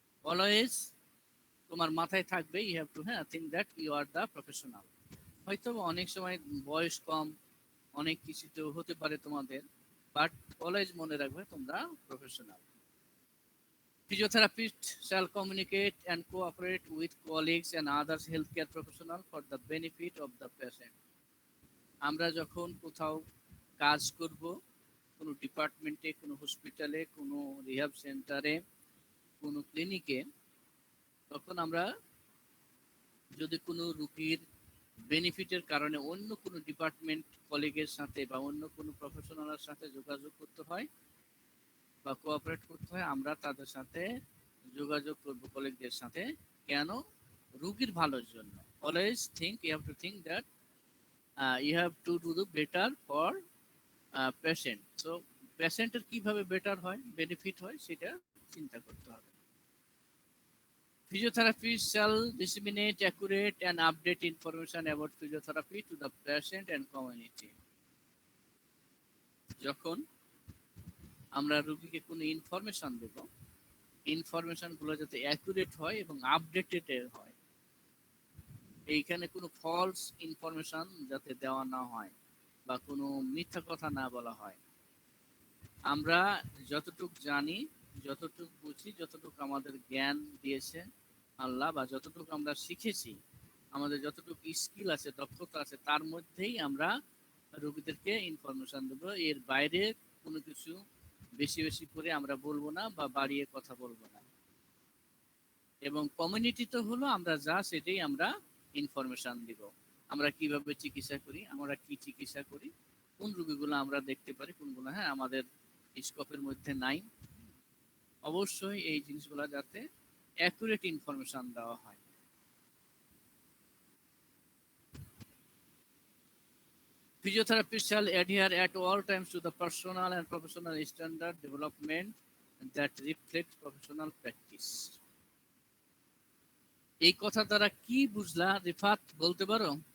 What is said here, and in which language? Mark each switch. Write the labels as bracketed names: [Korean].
[English] always [Bangla] তোমার মাথায় থাকবে, [English] You have to think that you are the professional. [Bangla] হয়তো অনেক সময় বয়স কম, অনেক কিছুতে হতে পারে তোমাদের, [English] but always [Bangla] মনে রাখবে তোমরা professional. [English] Physiotherapist shall communicate and cooperate with colleagues and others healthcare professionals for the benefit of the patient. [Bangla] আমরা যখন কোথাও কাজ করব, কোনো ডিপার্টমেন্টে, কোনো হসপিটালে, কোনো রিহ্যাব সেন্টারে, কোনো ক্লিনিকে, তখন আমরা যদি কোনো রোগীর বেনিফিটের কারণে অন্য কোনো ডিপার্টমেন্ট কলিগের সাথে বা অন্য কোনো প্রফেশনালের সাথে যোগাযোগ করতে হয় বা কোঅপারেট করতে হয়, আমরা তাদের সাথে যোগাযোগ করব, কলিগদের সাথে। কেন? রোগীর ভালোর জন্য। [English] Always think, you have to think that you have to do the better for patient. [Bangla] So পেশেন্টের কিভাবে বেটার হয়, বেনিফিট হয়, সেটা চিন্তা করতে হবে। [English] Physiotherapist shall disseminate accurate and update information about physiotherapy to the patient and community. [Bangla] যখন আমরা রোগীকে কোনো ইনফরমেশন দেব, ইনফরমেশন গুলো যাতে অ্যাকুরেট হয় এবং আপডেটেড হয়, এইখানে কোনো ফলস ইনফরমেশন যাতে দেওয়া না হয় বা কোনো মিথ্যা কথা না বলা হয়। আমরা যতটুকু জানি, যতটুকু বুঝি, যতটুকু আমাদের জ্ঞান দিয়েছে আল্লাহ, বা যতটুকু আমরা শিখেছি, আমাদের যতটুকু স্কিল আছে, দক্ষতা আছে, তার মধ্যেই আমরা রোগীদেরকে ইনফরমেশন দেবো। এর বাইরে কোনো কিছু বেশি বেশি করে আমরা বলবো না বা বাড়িয়ে কথা বলবো না। এবং কমিউনিটি তো হলো আমরা যা সেটাই আমরা ইনফরমেশন দিব। আমরা কিভাবে চিকিৎসা করি, আমরা কি চিকিৎসা করি, কোন রোগীগুলো আমরা দেখতে পারি, কোনগুলো আমাদের স্কোপের মধ্যে নাই। অবশ্যই এই জিনিসগুলো যাতে অ্যাকুরেট ইনফরমেশন দেওয়া হয়। [English] Physiotherapists shall adhere at all times to the personal and professional standard development that reflects professional practice. [Bangla] এই কথা দ্বারা কি বুঝলা রিফাত, বলতে পারো?